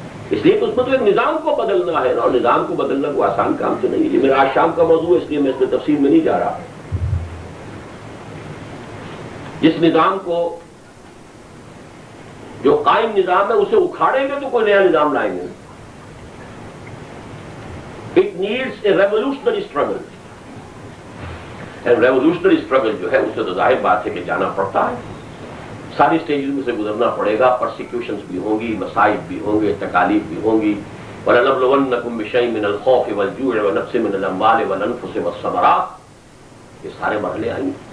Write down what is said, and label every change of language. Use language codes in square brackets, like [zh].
[ur] اس لیے کہ اس میں تو ایک نظام کو بدلنا ہے, اور نظام کو بدلنا کوئی آسان کام تو نہیں ہے. یہ میرا آج شام کا موضوع ہے, اس لیے میں اس میں تفصیل میں نہیں جا رہا. جس نظام کو, جو قائم نظام ہے, اسے اکھاڑیں گے تو کوئی نیا نظام لائیں گے. [en] It needs a revolutionary struggle. [ur] Revolutionary struggle جو ہے اسے تو ظاہر بات ہے کہ جانا پڑتا ہے, ساری سٹیجز میں سے گزرنا پڑے گا. پرسیکیوشنز بھی ہوں گی, مصائب بھی ہوں گے, تکالیف بھی ہوں گی. [ar] وَلَنَبْلُوَنَّكُمْ بِشَيْءٍ مِّنَ الْخَوْفِ وَالْجُوعِ وَنَقْصٍ مِّنَ الْأَمْوَالِ وَالْأَنفُسِ وَالثَّمَرَاتِ. [ur] یہ سارے مرحلے آئیں گے.